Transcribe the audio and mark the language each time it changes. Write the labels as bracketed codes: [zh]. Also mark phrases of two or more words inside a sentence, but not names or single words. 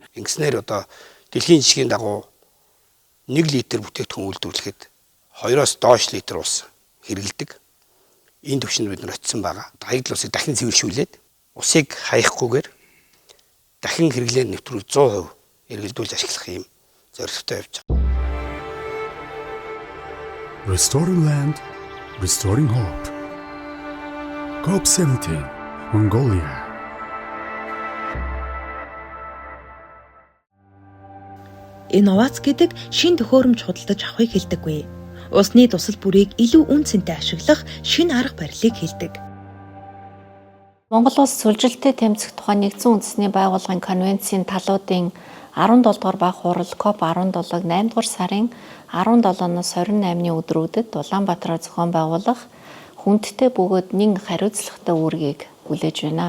[mn] Ингэснээр одоо дэлхийн жишгийн дагуу 1 литр бүтээгдэхүүн үйлдвэрлэхэд 2-оос доош литр ус хэрэгэлдэг. Энэ түвшинд бид нар очисон байгаа. Хаягдл усыг дахин цэвэршүүлээд усыг хаягахгүйгээр дахин хэрэглээ нэвтрүүл 100% эргэлдүүлж ашиглах юм зорилготой явж байгаа. [en] Restoring land, restoring hope. COP17, Mongolia. [mn] Инновац гэдэг шин төхөөрөмж худалдаж авахыг хэлдэггүй. Усны тусал бүрийг илүү үн цэнтэй ашиглах шинэ арга барилыг хэлдэг. Монгол улс сүлжилтэд тэмцэх тухай нэгдсэн үндэсний байгууллагын конвенцийн талуудын 17 дугаар баг хурал COP17-г 8 дугаар сарын 17-ноос 28-ны өдрүүдэд Улаанбаатараар зохион байгуулах хүндтэй бөгөөд нэг хариуцлагатай үүргийг хүлээж байна.